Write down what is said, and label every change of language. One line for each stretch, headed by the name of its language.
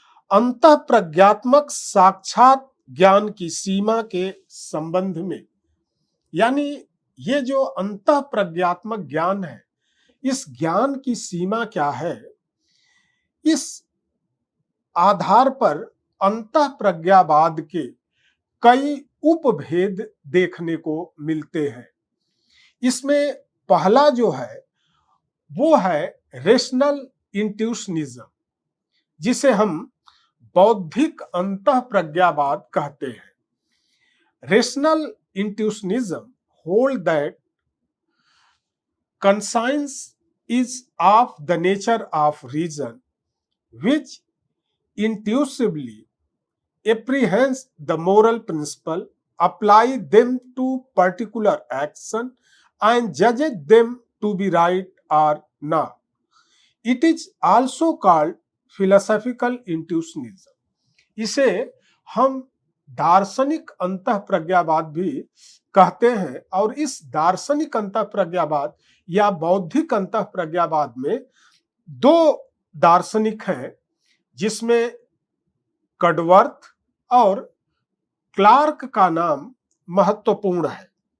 Hindi: अंतः प्रज्ञात्मक साक्षात ज्ञान की सीमा के संबंध में, यानी ये जो अंतः प्रज्ञात्मक ज्ञान है, इस ज्ञान की सीमा क्या है, इस आधार पर अंतः प्रज्ञावाद के कई उपभेद देखने को मिलते हैं। इसमें पहला जो है वो है रेशनल इंट्यूशनिज्म, जिसे हम बौद्धिक अंतः प्रज्ञावाद कहते हैं।
English: Rational intuitionism hold that conscience is of the nature of reason which intuitively apprehends the moral principle, apply them to particular action and judges them to be right or not. It is also called philosophical intuitionism.
Hindi: इसे हम दार्शनिक अंतः प्रज्ञावाद भी कहते हैं और इस दार्शनिक अंतः प्रज्ञावाद या बौद्धिक अंतः प्रज्ञावाद में दो दार्शनिक हैं, जिसमें कडवर्थ और क्लार्क का नाम महत्वपूर्ण है।